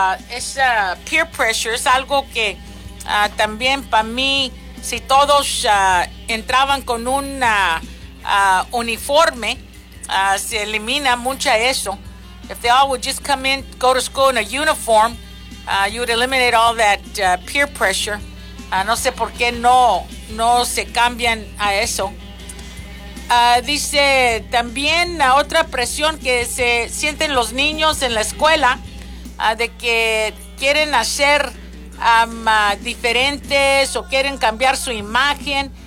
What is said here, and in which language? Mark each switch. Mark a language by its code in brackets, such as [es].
[es] Es peer pressure, es algo que también para mí, si todos entraban con un uniforme, se elimina mucho eso. [en] If they all would just come in, go to school in a uniform, you would eliminate all that peer pressure. [es] No sé por qué no se cambian a eso. Dice también otra presión que se sienten los niños en la escuela, de que quieren hacer diferentes o quieren cambiar su imagen.